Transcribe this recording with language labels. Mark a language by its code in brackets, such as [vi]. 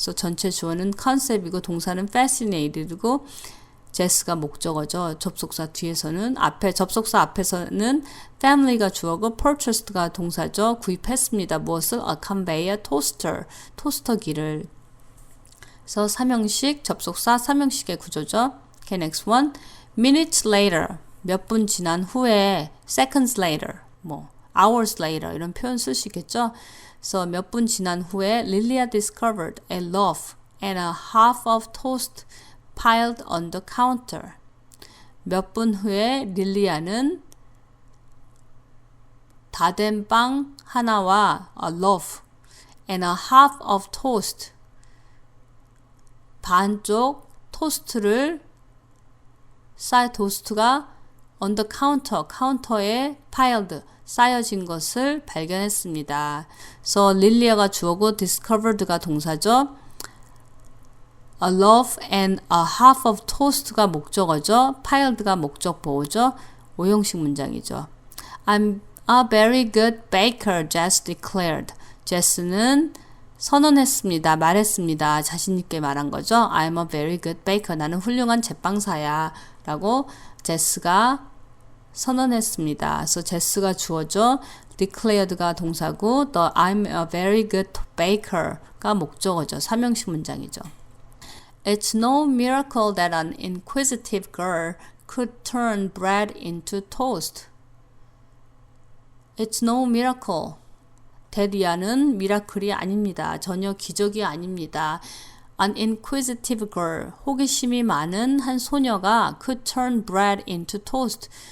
[ko] 그래서 전체 주어는 컨셉이고 동사는 fascinated이고 제스가 목적어죠. 접속사 뒤에서는 접속사 앞에서는 family가 주어고 purchased가 동사죠. 구입했습니다. 무엇을? [en] A conveyor toaster, [ko] 토스터기를. 그래서 3형식 접속사 3형식의 구조죠. [en] Okay, next one. Minutes later, [ko] 몇 분 지난 후에, seconds later, hours later 이런 표현 쓸 수 있겠죠. 그래서 몇 분 지난 후에 [en] Lilia discovered a loaf and a half of toast piled on the counter. [ko] 몇 분 후에 릴리아는 다 된 빵 하나와 a loaf [en] and a half of toast. [ko] 반쪽 토스트를 토스트가 [en] on the counter, [ko] 카운터에 piled, 쌓여진 것을 발견했습니다. So 릴리아가 주어고 discovered가 동사죠. [en] A loaf and a half of toast가 목적어죠. [ko] piled가 목적 보호죠. 오형식 문장이죠. [en] I'm a very good baker, Jess declared. [ko] 제스는 선언했습니다. 말했습니다. 자신있게 말한 거죠. [en] I'm a very good baker. [ko] 나는 훌륭한 제빵사야. 라고 제스가 선언했습니다. 그래서 제스가 주어죠. [en] declared가 동사고 또 I'm a very good baker가 목적어죠. [ko] 삼형식 문장이죠. [en] It's no miracle that an inquisitive girl could turn bread into toast. It's no miracle. [ko] 데리아는 미라클이 아닙니다. 전혀 기적이 아닙니다. [en] An inquisitive girl, [ko] 호기심이 많은 한 소녀가 [en] could turn bread into toast.